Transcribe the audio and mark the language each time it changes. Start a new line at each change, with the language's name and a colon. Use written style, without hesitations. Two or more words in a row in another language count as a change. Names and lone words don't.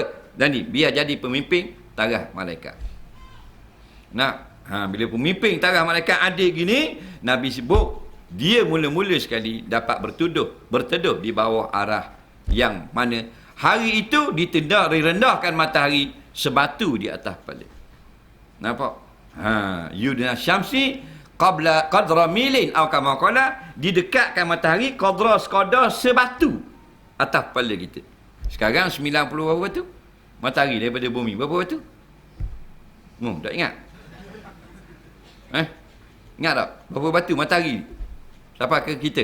Malay: Dan biar jadi pemimpin taraf malaikat. Bila pemimpin taraf malaikat adil gini, Nabi sebut dia mula-mula sekali dapat berteduh di bawah arah yang mana hari itu direndahkan matahari sebatu di atas kepala. Nampak?
Arabic: يدنى الشمس قدر ميل
Malay: atau
Arabic: كما قال,
Malay: didekatkan matahari sekadar sebatu atas kepala kita. Sekarang 90 berapa batu? Matahari daripada bumi berapa batu? Tak ingat? Ingat tak? Berapa batu matahari sampai ke kita?